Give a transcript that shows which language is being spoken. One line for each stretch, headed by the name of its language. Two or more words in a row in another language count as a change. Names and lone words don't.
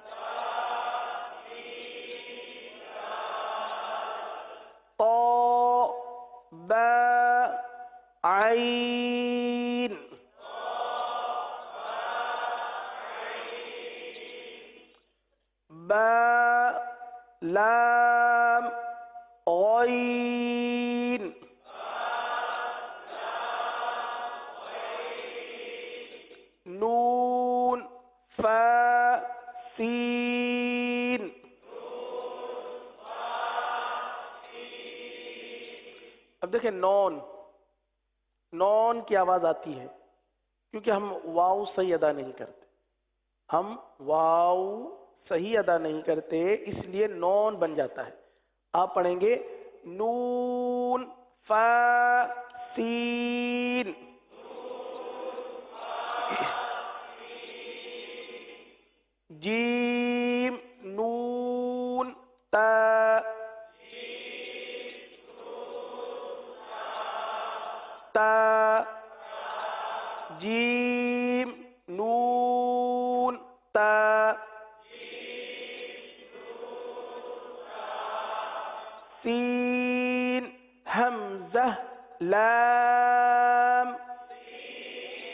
Arabic: طا، با، عین. با، لام، غین. نون، فا، سین.
Urdu: اب دیکھیں نون، نون کی آواز آتی ہے کیونکہ ہم واو صحیح ادا نہیں کرتے. ہم واو صحیح ادا نہیں کرتے اس لیے نون بن جاتا ہے. آپ پڑھیں گے نون، فا،
Arabic: سین. جیم، نون، تا. تا، جیم، نون، تا. سین، حمزہ، لام.